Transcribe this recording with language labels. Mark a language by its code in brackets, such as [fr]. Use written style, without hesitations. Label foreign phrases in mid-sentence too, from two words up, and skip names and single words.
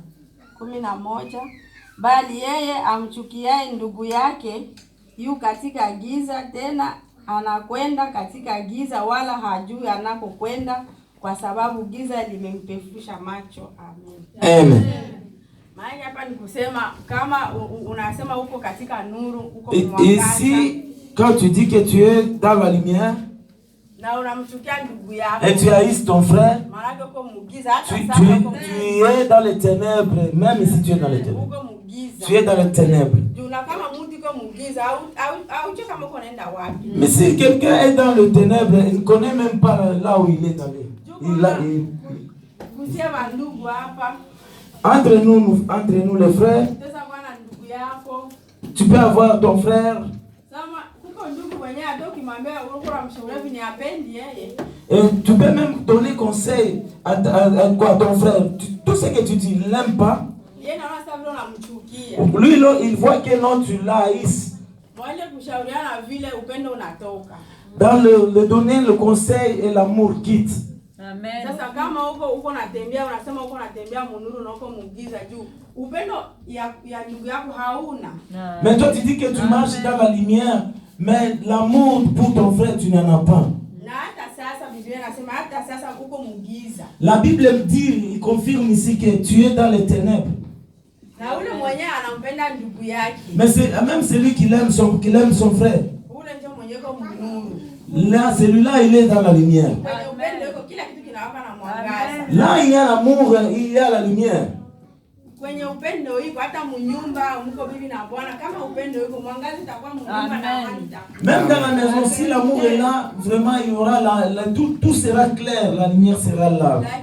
[sw] 11 bali yeye amchukiaye ndugu yake yu katika giza, tena anakwenda katika giza wala hajui anakokwenda, kwa sababu giza limempefusha macho. Amen. Amen. Maana hapa ni kusema kama unasema uko katika nuru, uko mwangaza. [fr] Ici, quand tu dis que tu es dans la lumière, [sw] na unamchukia ndugu yako, [fr] et tu haïs ton frère, [sw] maana uko mugiza hata [fr] tu es dans les ténèbres, même si tu es dans les ténèbres. [sw] Uko mugiza. [fr] Tu es dans les ténèbres. [sw] Juna kama mtu uko mugiza au kama uko naenda wapi. [fr] Mais si quelqu'un est dans les ténèbres, il ne connaît même pas là où il est allé. [sw] Kusema ndugu hapa. [fr] Entre nous les frères, tu peux avoir ton frère. Et tu peux même donner conseil à ton frère. Tout ce que tu dis, il n'aime pas. Lui, il voit que non, tu l'haïs. Dans le donner le conseil et l'amour quitte. Amen. [sw] Sasa kama uko natembea unasema uko natembea munuru na uko mugiza juu upendo ya ndugu yako hauna. [fr] Mais toi tu dis que tu marches dans la lumière, mais l'amour pour ton frère tu n'en as pas. [sw] Na hata sasa Biblia inasema hata sasa uko mugiza. [fr] La Bible me dit, il confirme ici que tu es dans les ténèbres. [sw] Na ule mwenyewe anampenda ndugu yake. [fr] Mais c'est même celui qui aime son frère. [sw] Ule ndio mwenyewe kwa munuru. [fr] Là, celui-là, il est dans la lumière. Là, il y a l'amour, il y a la lumière. Même dans la maison, si l'amour est là, vraiment, il y aura tout sera clair, la lumière sera là.